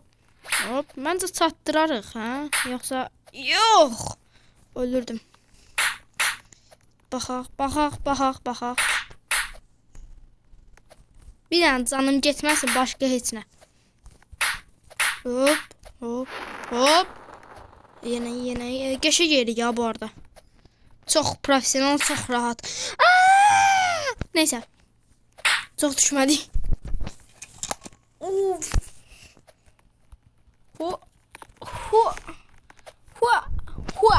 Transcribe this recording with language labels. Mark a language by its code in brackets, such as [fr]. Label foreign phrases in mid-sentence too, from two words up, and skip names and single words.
[az] Məncə çatdırarıq, hə? Yoxsa yox. Ölürdüm. Baxaq. Bir an canım getməsin başqa heç nə. Hop. [tr] Yine geçe geri ya bu arada. Çok profesyonel, çok rahat. Neyse. Çok düşmedi. Of. Hua.